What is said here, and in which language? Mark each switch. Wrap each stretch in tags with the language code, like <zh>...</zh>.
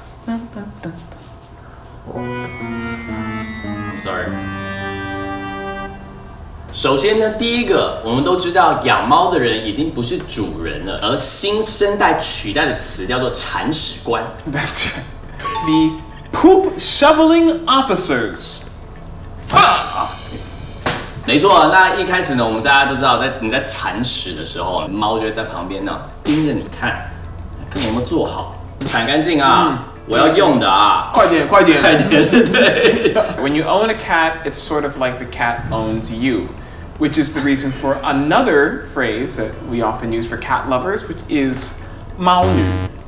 <en>I'm sorry。</en> <zh>首先呢，第一个，我们都知道养猫的人已经不是主人了，而新生代取代的词叫做铲屎官。</zh> <en>That's right. The poop shoveling officers.</en> <zh>没错，那一开始呢，我们大家都知道，你在铲屎的时候，猫就会在旁边呢盯着你看，看你有没有做好，铲干净啊。我要用的啊！快点，快点，快点！对。</zh> <en>When you own a cat, it's sort of like the cat owns you, which is the reason for another phrase that we often use for cat lovers, which is 猫女。</en>